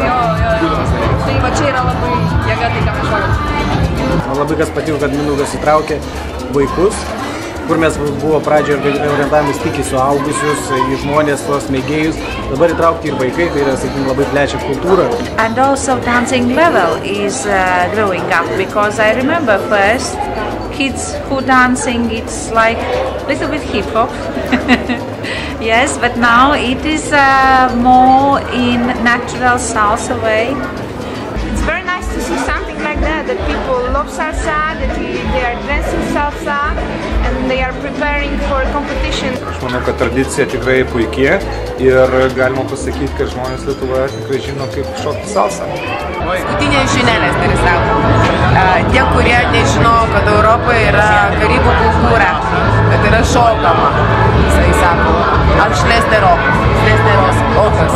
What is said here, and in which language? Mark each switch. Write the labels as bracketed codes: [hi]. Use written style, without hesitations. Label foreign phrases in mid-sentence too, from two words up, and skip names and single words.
[lt] Tai va čia yra labai jėga, tai ką mes šokam. Man labai kas patiko, kad Mindaugas įtraukė vaikus, kur mes buvo pradžioje orientavomės tik į suaugusius, į žmonės, tuos mėgėjus. Dabar įtraukti ir vaikai, tai yra, sakykime, labai plečia kultūrą. [en] And also dancing level is growing up, because I remember first kids who dancing, it's like little bit hip hop. Yes, but now it is more in natural salsa way. It's very nice to see something like that people love salsa, that they are dancing salsa and they are preparing for competition. [lt] Aš manau, kad tradicija tikrai puikiai ir galima pasakyti, kad žmonės Lietuvoje tikrai žino, kaip šokti salsą. Paskutinės žinelės turi savo. Tie, kurie nežino, kad Europoje yra karibų kultūra, kad yra šokama, jisai sako, šlesteros okas.